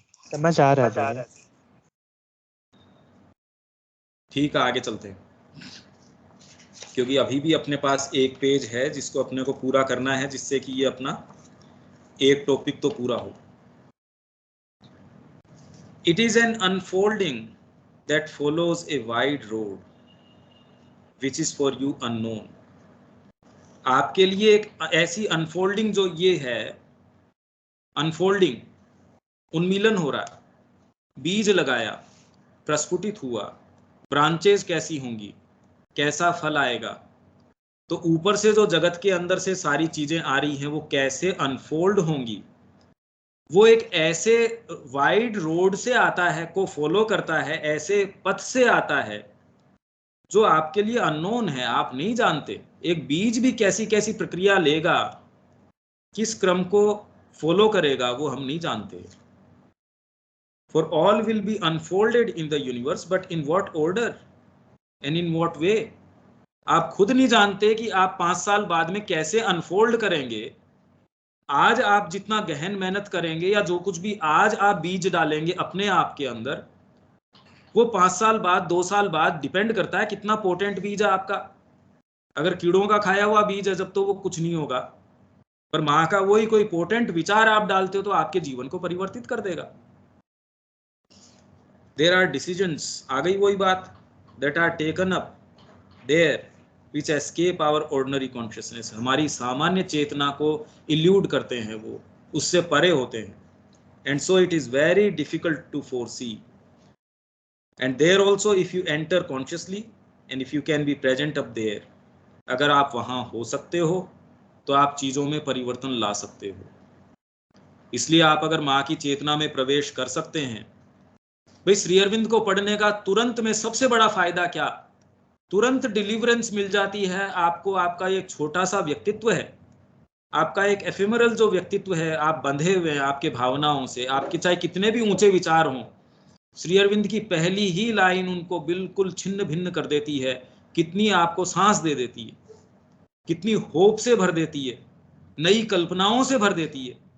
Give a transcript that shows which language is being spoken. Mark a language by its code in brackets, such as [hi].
[hi] समझ आ रहा है। ठीक है, आगे चलते हैं, क्योंकि अभी भी अपने पास एक पेज है जिसको अपने को पूरा करना है, जिससे कि ये अपना एक टॉपिक तो पूरा हो। [en] It is an unfolding that follows a wide road which is for you unknown. [hi] आपके लिए एक ऐसी अनफोल्डिंग जो ये है, अनफोल्डिंग, उन्मीलन हो रहा है, बीज लगाया, प्रस्फुटित हुआ, ब्रांचेस कैसी होंगी, कैसा फल आएगा, तो ऊपर से जो जगत के अंदर से सारी चीजें आ रही हैं वो कैसे अनफोल्ड होंगी, वो एक ऐसे वाइड रोड से आता है, को फॉलो करता है, ऐसे पथ से आता है जो आपके लिए अननोन है, आप नहीं जानते। एक बीज भी कैसी कैसी प्रक्रिया लेगा, किस क्रम को फॉलो करेगा, वो हम नहीं जानते। [en] For all will be unfolded in the universe, but in what order and in what way? [hi] आप खुद नहीं जानते कि आप 5 साल बाद में कैसे अनफोल्ड करेंगे। आज आप जितना गहन मेहनत करेंगे या जो कुछ भी आज आप बीज डालेंगे अपने आप के अंदर, वो 5 साल बाद, 2 साल बाद डिपेंड करता है कितना पोटेंट बीज है आपका। अगर कीड़ों का खाया हुआ बीज है जब, तो वो कुछ नहीं होगा, पर माँ का वही कोई पोटेंट विचार आप डालते हो तो आपके जीवन को परिवर्तित कर देगा। [en] There are decisions, [hi] आ गई वही बात, [en] that are taken up there which escape our ordinary consciousness, [hi] हमारी सामान्य चेतना को इल्यूड करते हैं, वो उससे परे होते हैं। [en] And so it is very difficult to foresee. And there also if you enter consciously and if you can be present up there, [hi] अगर आप वहाँ हो सकते हो [en] तो आप चीज़ों में परिवर्तन ला सकते हो। [hi] इसलिए आप अगर माँ की चेतना में प्रवेश कर सकते हैं, भाई श्री अरविंद को पढ़ने का तुरंत में सबसे बड़ा फायदा क्या, तुरंत डिलीवरेंस मिल जाती है आपको। आपका एक छोटा सा व्यक्तित्व है, आपका एक एफेमरल जो व्यक्तित्व है, आप बंधे हुए हैं आपके भावनाओं से, आपके चाहे कितने भी ऊंचे विचार हों, श्री अरविंद की पहली ही लाइन उनको बिल्कुल छिन्न भिन्न कर देती है, कितनी आपको सांस दे देती है, कितनी होप से भर देती है, नई कल्पनाओं से भर देती है।